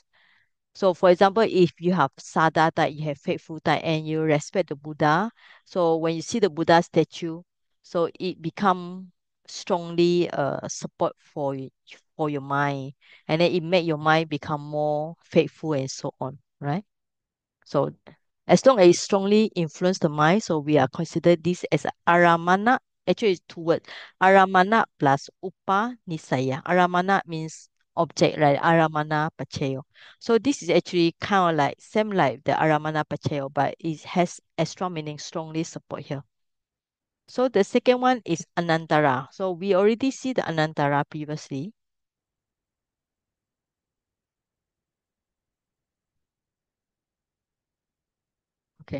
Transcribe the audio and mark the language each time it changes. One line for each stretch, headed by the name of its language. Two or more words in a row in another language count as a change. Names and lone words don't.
English: So, for example, if you have Sada type, you have faithful type, and you respect the Buddha, so when you see the Buddha statue, so it become strongly support for your mind, and then it make your mind become more faithful and so on, right? So as long as it strongly influence the mind, so we are consider this as a aramana. Actually, it's two words.
Pali: Aramana plus upa nisaya.
English: Aramana means object, right?
Pali: Aramana pachayo.
English: So this is actually kind of like same like the
Pali: aramana pachayo,
English: but it has extra meaning, strongly support here. So the second one is anantara. So we already see the anantara previously. Okay.